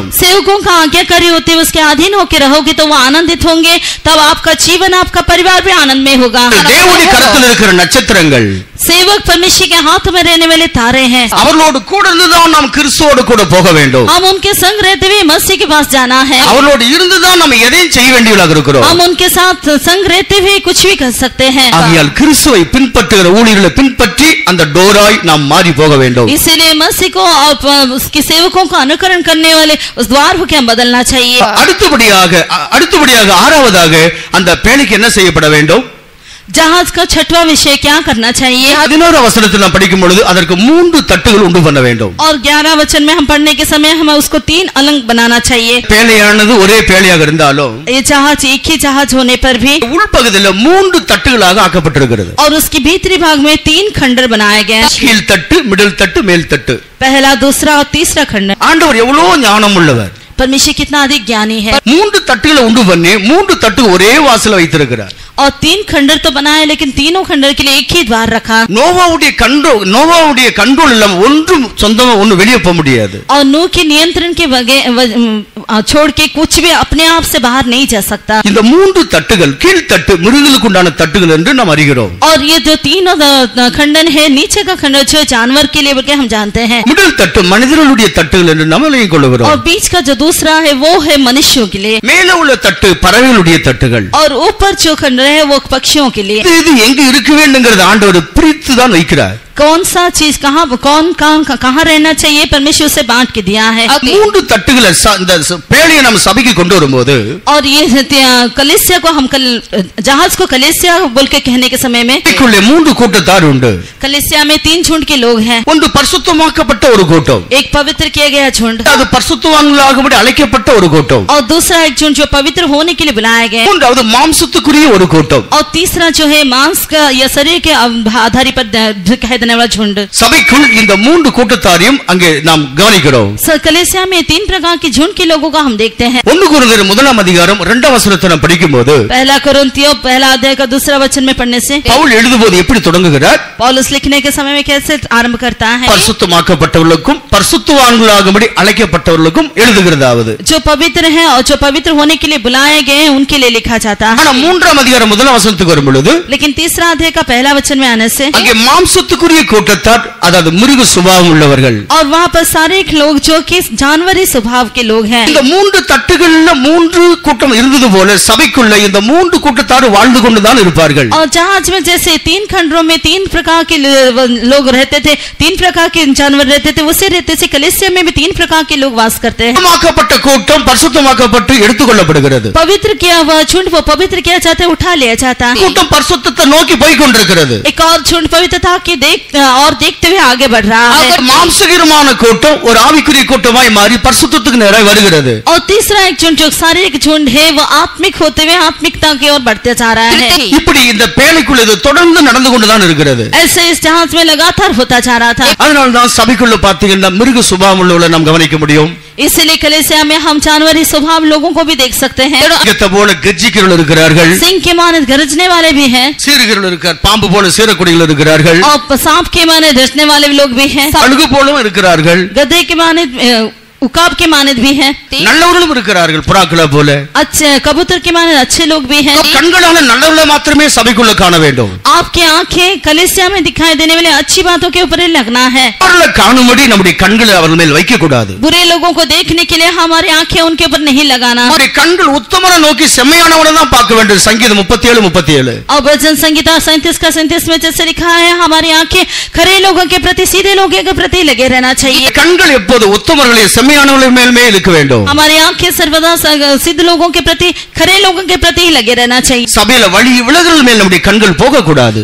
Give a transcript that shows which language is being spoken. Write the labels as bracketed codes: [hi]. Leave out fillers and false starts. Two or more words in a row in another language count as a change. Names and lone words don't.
[hi] सेवकों का आज्ञाकारी होते हुए उसके अधीन होकर रहोगे तो वो आनंदित होंगे, तब आपका जीवन आपका परिवार भी आनंद में होगा। [ta] தேவனுடைய கரத்தில் இருக்கிற நட்சத்திரங்கள் [hi] सेवक परमेश्वर के हाथ में रहने वाले तारे हैं। [ta] அவர்களோடு கூட இருந்துதான் நாம் கிறிஸ்துவோடு கூட போக வேண்டும்। [hi] हम उनके संग रहते हुए मसीह के पास जाना है। [ta] அவர்களோடு இருந்துதான் நாம் எதையும் செய்ய வேண்டியவர்களாக இருக்கிறோம்। [hi] हम उनके साथ संग रहते हुए कुछ भी कर सकते हैं। [ta] ஆகையால் கிறிஸ்துவை பின்பற்றுகிற ஊழியர்களை பின்பற்றி அந்த டோராய் நாம் மாறி போக வேண்டும்। [hi] इसीलिए मसीह को और उसके सेवकों को अनुकरण करने वाले उस द्वार को क्या बदलना चाहिए। [ta] அடுத்தபடியாக ஆறாவதாக அந்த பேழைக்கு என்ன செய்யப்பட வேண்டும்? [hi] जहाज का छठवां विषय क्या करना चाहिए? [ta] 11 वचनத்தில் நாம் படிக்கும் பொழுது அதற்கு 3 தட்டுகள் உண்டு பண்ண வேண்டும்। [hi] और 11 वचन में हम पढ़ने के समय हमें उसको 3 अलंग बनाना चाहिए। [ta] பேழையானது ஒரே பேழையாக இருந்தாலும் [hi] ये जहाज एक ही जहाज होने पर भी [ta] உள்பகுதியில் 3 தட்டுகளாக ஆக்கப்பட்டிருக்கிறது। [hi] और उसकी भीतरी भाग में 3 खंडर बनाए गए हैं। [ta] கீழ் தட்டு, மிடில் தட்டு, மேல் தட்டு। [hi] पहला, दूसरा और तीसरा खंडर। [ta] ஆண்டவர் எவ்வளவு ஞானம் உள்ளவர், [hi] परमेश्वर कितना अधिक ज्ञानी है। [ta] 3 தட்டுகளை உண்டு பண்ணி 3 தட்டு ஒரே வாசல்ல வைத்திருக்கிறார்। [hi] और 3 खंडर तो बनाए लेकिन तीनों खंडर के लिए एक ही द्वार रखा। [ta] நோவாவுடைய கண்ட்ரோல் இல்லாம ஒன்றும் சொந்தமா ஒண்ணு வெளியே போக முடியாது। [hi] और नूह के नियंत्रण के छोड़ के कुछ भी अपने आप से बाहर नहीं जा सकता। [ta] இந்த 3 தட்டுகள் கீழ் தட்டு மிருகங்களுக்கு உண்டான தட்டுகள் என்று நாம் அறிகிறோம்। [hi] और ये जो तीनों खंडन है, नीचे का खंडर जो जानवर के लिए बोलके हम जानते हैं। [ta] மிடில் தட்டு மனிதர்களுடைய தட்டுகள் என்று நாம் விளங்கிக் கொள்கிறோம்। [hi] और बीच का जो दूसरा है वो है मनुष्यों के लिए। [ta] மேலே உள்ள தட்டு பறவைகளுடைய தட்டுகள்। [hi] और ऊपर जो खंडर है वो पक्षियों के लिए। [ta] இது எங்க இருக்க வேண்டும்ங்கறது ஆண்டவர் பிரித்து தான் வைக்கிறார்। [hi] कौन सा चीज कहाँ रहना चाहिए, परमेश्वर उसे बांट के दिया है। [ta] மூன்று தட்டுகளை இந்த பேழையை நம்ம சபைக்கு கொண்டு வரும்போது, [hi] और ये कलीसिया को हम जहाज को कलीसिया बोल के कहने के समय में [ta] மூன்று கூட்டத்தார் உண்டு। [hi] कलीसिया में 3 झुंड के लोग हैं। [ta] ஒன்று பரிசுத்தமாக்கப்பட்ட ஒரு கூட்டம், [hi] एक पवित्र किया गया झुंड, [ta] அது பரிசுத்தவான்களாகும்படி அழைக்கப்பட்ட ஒரு கூட்டம்। [hi] और दूसरा एक झुंड जो पवित्र होने के लिए बुलाया गया, [ta] மூன்றாவது மாம்சத்துக்குரிய ஒரு கூட்டம்। [hi] और तीसरा जो है मांस का या शरीर के आधार पर दिखाई देने वाला झुंड। [ta] சபைக்குள் இந்த மூன்று கூட்டத்தாரையும் அங்கே நாம் கவனிக்கிறோம்। [hi] कलीसिया में 3 प्रकार के झुंड के लोगों का हम देखते हैं। [ta] 1 கொரிந்தியர் 1ஆம் அதிகாரம் 2ஆம் வசனத்தை நாம் படிக்கும்போது, [hi] पहला कोरिन्थियों 1 अध्याय का 2 वचन में पढ़ने से [ta] பவுல் எழுதும்போது எப்படி தொடங்குகிறார்? [hi] पौलुस लिखने के समय में कैसे आरंभ करता है? [ta] பரிசுத்தமாக்கப்பட்டவர்களுக்கும் பரிசுத்தவான்களாகும்படி அழைக்கப்பட்டவர்களுக்கும் எழுதுகிறதாவது, [hi] जो पवित्र हैं और जो पवित्र होने के लिए बुलाए गए हैं उनके लिए लिखा जाता है। [ta] ஆனா 3ஆம் அதிகாரம் 1ஆம் வசனத்துக்கு வரும்பொழுது, [hi] लेकिन 3 अध्याय का 1 वचन में आने से [ta] அங்கே மாம்சத்துக்குரிய கூட்டத்தார், அதாவது மிருக சுபாவம் உள்ளவர்கள், [hi] और वहां पर सारे लोग जो कि जानवरी स्वभाव के लोग हैं। [ta] இந்த மூன்று தட்டுகள்ல 3 கூட்டம் இருந்தது போல சபைக்குள்ள இந்த 3 கூட்டத்தார் வாழ்ந்து கொண்டுதான் இருப்பார்கள்। [hi] और जहाज में जैसे 3 खंडों में 3 प्रकार के लोग रहते थे, 3 प्रकार के जानवर रहते थे, उसे रहते से कलीसिया में भी 3 प्रकार के लोग वास करते हैं। [ta] பரிசுத்தமாக்கப்பட்ட கூட்டம் பரிசுத்தமாக்கப்பட்டு எடுத்துக்கொள்ளப்படுகிறது। [hi] पवित्र किया हुआ झुंड वो पवित्र किया जाता है, उठा लिया जाता है। [ta] கூட்டம் பரிசுத்தத்தை நோக்கி போய் கொண்டிருக்கிறது। [hi] एक और झुंड पवित्रता की देखते हुए आगे बढ़ रहा है। [ta] மாம்சகரமான கூட்டம் ஒரு ஆவிக்குரிய கூட்டமாய் மாறி பரிசுத்தத்துக்கு நேராக வருகிறது। [hi] और तीसरा एक झुंड जो शारीरिक झुंड है वो आत्मिक होते हुए आत्मिकता की ओर बढ़ते जा रहा है। [ta] இப்படி இந்த பேழைக்குள்ள இது தொடர்ந்து நடந்து கொண்டுதான் இருக்கிறது। [hi] ऐसे इस जहाज में लगातार होता जा रहा था। [ta] அதனால தான் சபைக்குள்ள பாத்தீங்கன்னா மிருக சுபாவம் உள்ளவங்களை நாம் கவனிக்க முடியும்। [hi] इसलिए कलीसिया में हम जानवरी स्वभाव लोगों को भी देख सकते हैं। [ta] போல கெஜ்ஜிக்கிறவர்கள் இருக்கிறார்கள், [hi] सिंह के माने गरजने वाले भी हैं, [ta] சீறுகிறவர்கள் இருக்கிறார், பாம்பு போல சீறக்கூடியவர்கள் இருக்கிறார்கள், [hi] और सांप के माने डसने वाले लोग भी हैं, [ta] அழுகு போலவும் இருக்கிறார்கள், [hi] गधे के माने उकाब के माने भी हैं, [ta] நல்லவர்களும் இருக்கிறார்கள், புறாக்கள போல [hi] अच्छे कबूतर के माने अच्छे लोग भी हैं। [ta] கண்களால நல்லவர்களை மாத்திரமே சபைக்குள்ள காண வேண்டும்। [hi] आपकी आंखें कलीसिया में दिखाई देने वाले अच्छी बातों के ऊपर लगना है। [ta] அவர்களை காணும்படி நம்முடைய கண்களை அவர்கள் மேல் வைக்க கூடாது। [hi] बुरे लोगों को देखने के लिए हमारी आंखें उनके ऊपर नहीं लगाना। [ta] நம்முடைய கண்கள் உத்தமனை நோக்கி செம்மையானவனை தான் பார்க்க வேண்டும்। சங்கீதம் 37:37। [hi] और भजन संगीता 37 में जैसे लिखा है, हमारी आंखें खरे लोगों के प्रति, सीधे लोगों के प्रति लगे रहना चाहिए। [ta] கண்கள் எப்போது உத்தமர்களை செம்மையானவர்கள் மேல் இருக்க வேண்டும்। [hi] हमारी आंखें सर्वदा सिद्ध लोगों के प्रति, खरे लोगों के प्रति ही लगे रहना चाहिए। [ta] சபையில வழி விலகல் மேல் நம்முடைய கண்கள் போக கூடாது।